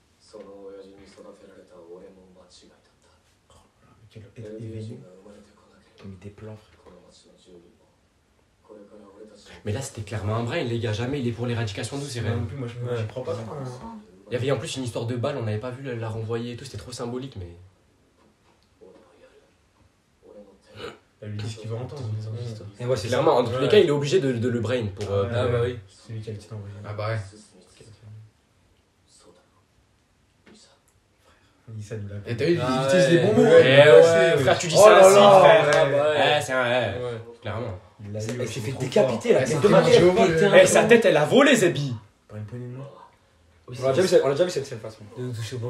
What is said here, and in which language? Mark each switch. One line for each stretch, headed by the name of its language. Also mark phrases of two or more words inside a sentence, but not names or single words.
Japanese: その親父に育てられた俺も間違いだった。
French: Quel
Japanese: エルディア
French: événement.
Japanese: 人が生まれてこなければ
French: Il met des plans.
Japanese: この町の住民もこれから俺たちの
French: Mais là, c'était clairement un brain, les gars. Jamais il est pour l'éradication d'où, c'est Moi réel. non plus, moi je crois pas. Il y avait en plus une histoire de balle, on n'avait pas vu la renvoyer et tout, c'était trop symbolique, mais.
Japanese: 俺のやる俺の手
French: Elle lui dit ce qu'il veut entendre. Et ouais, c'est Clairement, dans tous les cas, il est obligé de le brain pour. Ah bah oui. C'est lui qui a le titre envoyé. Ah bah ouais.
Japanese: そうだろリサ
French: Issa nous l'a Et t'as vu, il Ah utilise les bons mots. ouais. Ouais, frère, tu dis Oh ça là ainsi, là, frère. ouais. C'est un. Ouais, clairement. Il l'a eu. Elle s'est aussi, fait trop décapiter la Ouais, tête c'est de ma vraiment mère. Jéhovah, Putain. Eh, sa tête, elle a volé, Zebi. fort. Par une poignée de main. On a déjà vu cette scène, de toute façon. De nous toucher au bras.